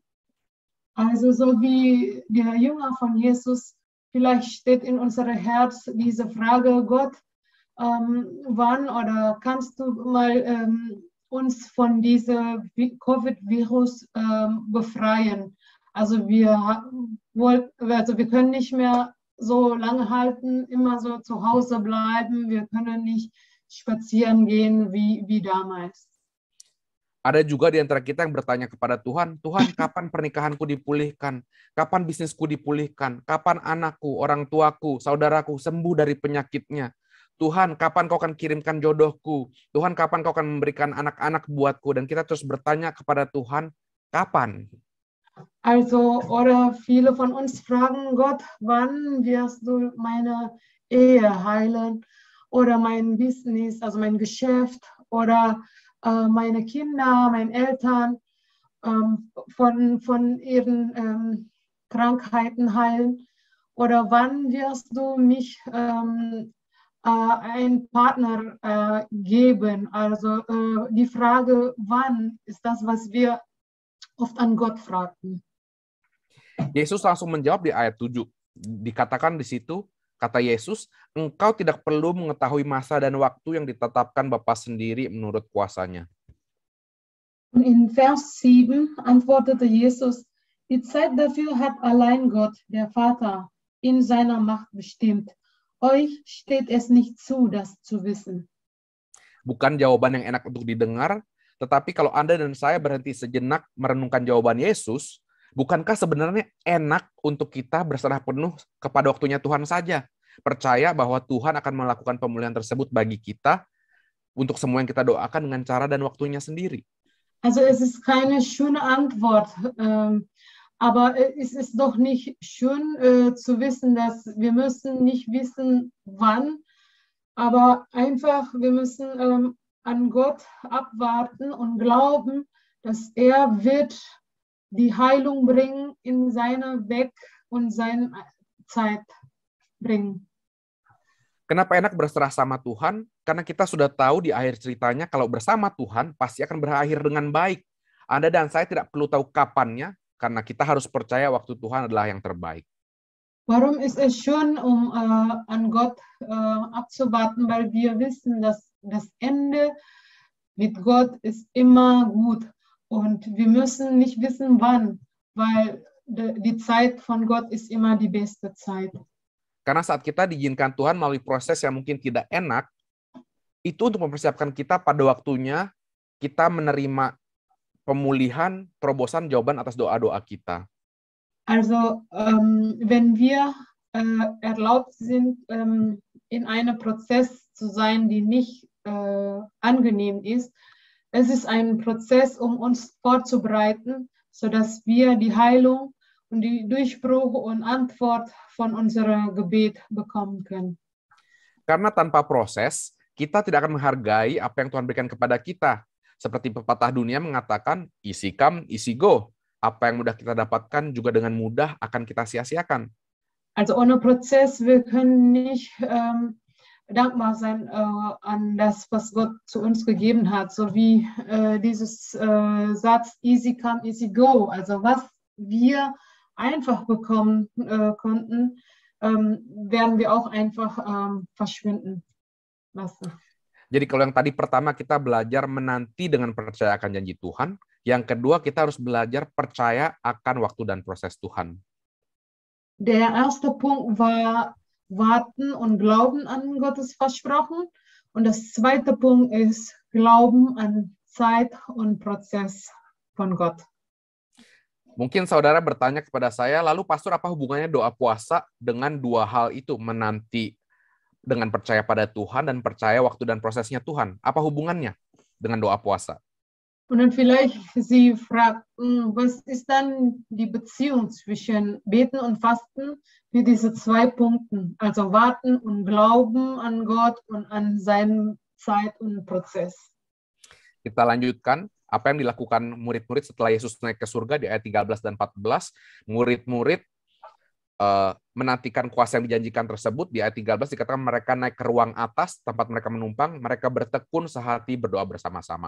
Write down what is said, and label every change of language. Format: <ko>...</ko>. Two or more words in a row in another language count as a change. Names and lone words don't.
<de>Also so wie der Jünger von Jesus, vielleicht steht in unserem Herz diese Frage, Gott, wann oder kannst du mal uns von diesem Covid-Virus befreien? Also wir können nicht mehr so lange halten, immer so zu Hause bleiben, wir können nicht spazieren gehen wie damals.</de> <id>Ada juga di antara kita yang bertanya kepada Tuhan, Tuhan, kapan pernikahanku dipulihkan? Kapan bisnisku dipulihkan? Kapan anakku, orang tuaku, saudaraku sembuh dari penyakitnya? Tuhan, kapan kau akan kirimkan jodohku? Tuhan, kapan kau akan memberikan anak-anak buatku? Dan kita terus bertanya kepada Tuhan, kapan?</id> <de>Also, oder viele von uns fragen Gott, wann wirst du meine Ehe heilen? Oder mein Business, also mein Geschäft, oder meine Kinder, meine Eltern von ihren Krankheiten heilen? Oder wann wirst du mich einen Partner geben? Also die Frage, wann, ist das, was wir oft an Gott fragten.</de> <id>Yesus langsung menjawab di ayat 7. Dikatakan di situ, kata Yesus, engkau tidak perlu mengetahui masa dan waktu yang ditetapkan Bapa sendiri menurut kuasanya.</id> <de>Und in Vers 7 antwortete Jesus, die Zeit dafür hat allein Gott, der Vater, in seiner Macht bestimmt. Euch steht es nicht zu, das zu wissen.</de> <id>Bukan jawaban yang enak untuk didengar, tetapi kalau Anda dan saya berhenti sejenak merenungkan jawaban Yesus, bukankah sebenarnya enak untuk kita berserah penuh kepada waktunya Tuhan saja? Percaya bahwa Tuhan akan melakukan pemulihan tersebut bagi kita untuk semua yang kita doakan dengan cara dan waktunya sendiri.</id> <de>Also es ist keine schöne Antwort, aber es ist doch nicht schön zu wissen, dass wir müssen nicht wissen, wann, aber einfach wir müssen an Gott abwarten und glauben, dass er wird die Heilung bringen in seiner Weg und seine Zeit bringen.</de> <id>Kenapa enak berserah sama Tuhan? Karena kita sudah tahu di akhir ceritanya kalau bersama Tuhan pasti akan berakhir dengan baik. Anda dan saya tidak perlu tahu kapannya, karena kita harus percaya waktu Tuhan adalah yang terbaik.</id> <de>Warum ist es schön, an Gott abzuwarten? Weil wir wissen, dass das Ende mit Gott ist immer gut. Und wir müssen nicht wissen, wann, weil die Zeit von Gott ist immer die beste Zeit.</de> <id>Karena saat kita diizinkan Tuhan melalui proses yang mungkin tidak enak, itu untuk mempersiapkan kita pada waktunya kita menerima pemulihan, terobosan, jawaban atas doa-doa kita.</id> <de>Also, wenn wir erlaubt sind, in einem Prozess zu sein, die nicht angenehm ist, es ist ein Prozess, um uns vorzubereiten, sodass wir die Heilung und die Durchbruch und Antwort von unserem Gebet bekommen können.</de> <id>Karena tanpa proses, kita tidak akan menghargai apa yang Tuhan berikan kepada kita. Seperti pepatah dunia mengatakan,</id> <en>easy come, easy go.</en> <id>Apa yang mudah kita dapatkan juga dengan mudah akan kita sia-siakan.</id> <de>Also ohne Prozess, wir können nicht dankbar sein an das, was Gott zu uns gegeben hat, so wie dieses Satz</de> <en>easy come, easy go.</en> <de>Also was wir einfach bekommen konnten, werden wir auch einfach verschwinden lassen.</de> <id>Jadi kalau yang tadi pertama kita belajar menanti dengan percaya akan janji Tuhan, yang kedua kita harus belajar percaya akan waktu dan proses Tuhan.</id> <de>Der erste Punkt war Warten und Glauben an Gottes Versprochen. Und das zweite Punkt ist Glauben an Zeit und Prozess von Gott.</de> <id>Mungkin saudara bertanya kepada saya, lalu pastor apa hubungannya doa puasa dengan dua hal itu, menanti dengan percaya pada Tuhan dan percaya waktu dan prosesnya Tuhan? Apa hubungannya dengan doa puasa?</id> <de>Und dann vielleicht Sie fragten, was ist dann die Beziehung zwischen Beten und Fasten für diese zwei Punkte, also Warten und Glauben an Gott und an seinen Zeit und Prozess.</de> <id>Kita lanjutkan apa yang dilakukan murid-murid setelah Yesus naik ke surga di ayat 13 dan 14. Murid-murid menantikan kuasa yang dijanjikan tersebut. Di ayat 13 dikatakan mereka naik ke ruang atas tempat mereka menumpang, mereka bertekun sehati berdoa bersama-sama.</id>